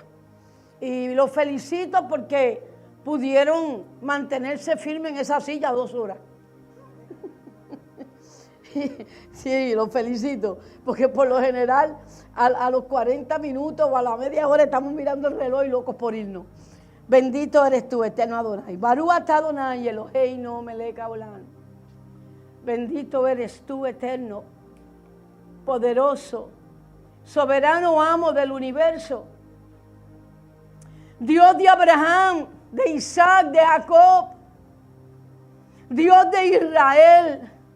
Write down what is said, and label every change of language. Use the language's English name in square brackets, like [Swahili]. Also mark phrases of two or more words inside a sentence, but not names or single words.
[Spanish] Y los felicito porque pudieron mantenerse firmes en esa silla 2 horas. Sí, los felicito, porque por lo general a los 40 minutos o a la media hora estamos mirando el reloj y locos por irnos. Bendito eres tú, eterno Adonai. [Hebrew] ברוך אתה אדוני אלוהינו מלך העולם. [Spanish] Bendito eres tú, eterno, poderoso, soberano amo del universo. Dios de Abraham, de Isaac, de Jacob, Dios de Israel.